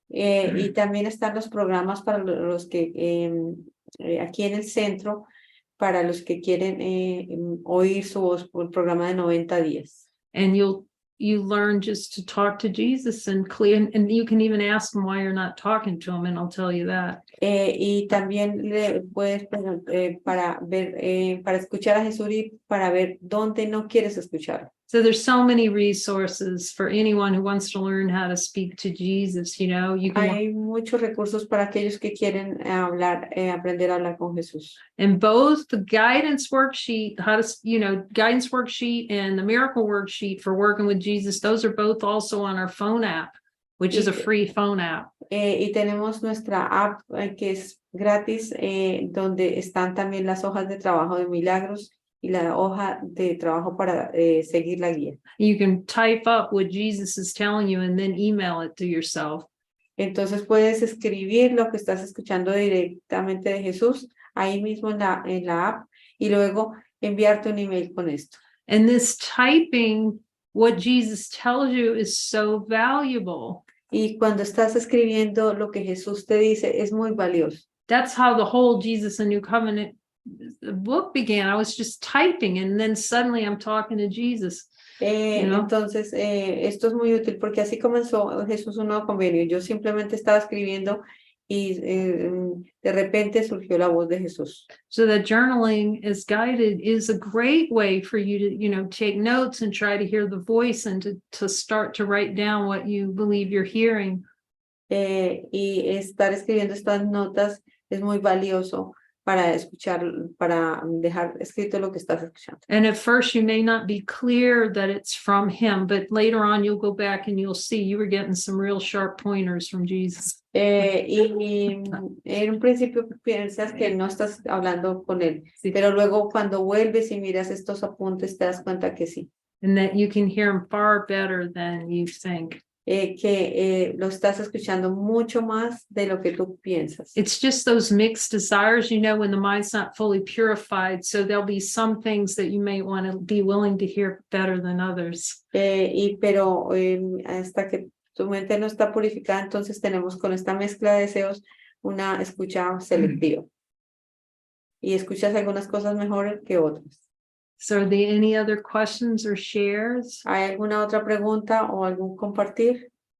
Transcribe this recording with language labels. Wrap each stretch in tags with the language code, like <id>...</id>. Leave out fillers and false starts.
<es>Y también están los programas para los que aquí en el centro, para los que quieren oír su voz, por el programa de 90 días.</es> <en>And you learn just to talk to Jesus and clear, and you can even ask him why you're not talking to him, and I'll tell you that.</en> <es>Y también le puedes para ver, para escuchar a Jesús y para ver dónde no quieres escuchar.</es> <en>So there's so many resources for anyone who wants to learn how to speak to Jesus, you can,</en> <es>Hay muchos recursos para aquellos que quieren aprender a hablar con Jesús.</es> <en>and both the guidance worksheet, guidance worksheet and the miracle worksheet for working with Jesus, those are both also on our phone app, which is a free phone app.</en> <es>Y tenemos nuestra app que es gratis, donde están también las hojas de trabajo de milagros y la hoja de trabajo para seguir la guía.</es> <en>You can type up what Jesus is telling you and then email it to yourself.</en> <es>Entonces puedes escribir lo que estás escuchando directamente de Jesús ahí mismo en la app y luego enviarte un email con esto.</es> <en>And this typing what Jesus tells you is so valuable.</en> <es>Y cuando estás escribiendo lo que Jesús te dice es muy valioso.</es> <en>That's how the whole Jesus and New Covenant book began. I was just typing and then suddenly I'm talking to Jesus.</en> <es>Entonces, esto es muy útil porque así comenzó Jesús un nuevo convenio. Yo simplemente estaba escribiendo y de repente surgió la voz de Jesús.</es> <en>So that journaling as guided is a great way for you to, take notes and try to hear the voice and to start to write down what you believe you're hearing.</en> <es>Y estar escribiendo estas notas es muy valioso para escuchar, para dejar escrito lo que estás escuchando.</es> <en>And at first you may not be clear that it's from him, but later on you'll go back and you'll see you were getting some real sharp pointers from Jesus.</en> <es>Y en un principio piensas que no estás hablando con él, pero luego cuando vuelves y miras estos apuntes te das cuenta que sí,</es> <en>And that you can hear him far better than you think.</en> <es>que lo estás escuchando mucho más de lo que tú piensas.</es> <en>It's just those mixed desires, you know, when the mind's not fully purified. So there'll be some things that you may want to be willing to hear better than others.</en> <es>Pero hasta que tu mente no está purificada, entonces tenemos con esta mezcla de deseos una escucha selectiva. Y escuchas algunas cosas mejor que otras.</es> <en>So are there any other questions or shares?</en> <es>¿Hay alguna otra pregunta o algún compartir?</es>